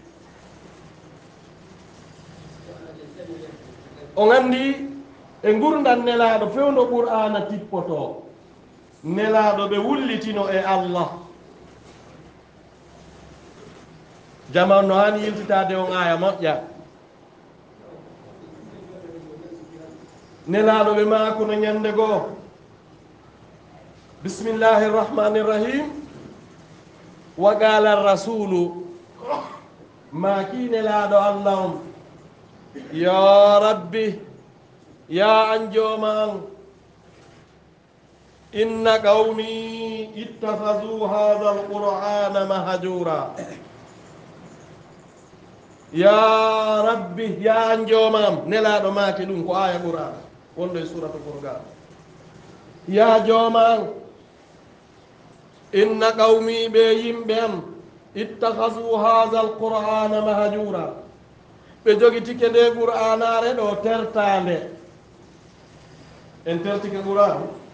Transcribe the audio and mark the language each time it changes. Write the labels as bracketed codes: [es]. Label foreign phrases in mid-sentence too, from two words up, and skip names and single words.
[ff] o gandi e gurdan nelaɗo fewdo qur'ana tippoto nelaɗo ɓe wullitino e allah jaman no hani yiltitade on aya moƴƴa nelaɗo ɓe makuno ñande goo [ar] بسم الله الرحمن الرحيم وقال رسول [ff] maki nelaɗo allah on [ar] يا رب [ff] ya an jooma an [ar] إن قومي اتخذوا هذا القرآن مهجورا يا رب [ff] ya an jooma am nelaɗo maaki ɗum ko aya qur'an wonɗo e suratu furqan ya jooma an [ar] إن قومي [ff] ɓe yimɓe am [ar] اتخذوا هذا القرآن مهجورا [ff] ɓe jogitike nde qur'anare ɗo tertande en tertike qur'an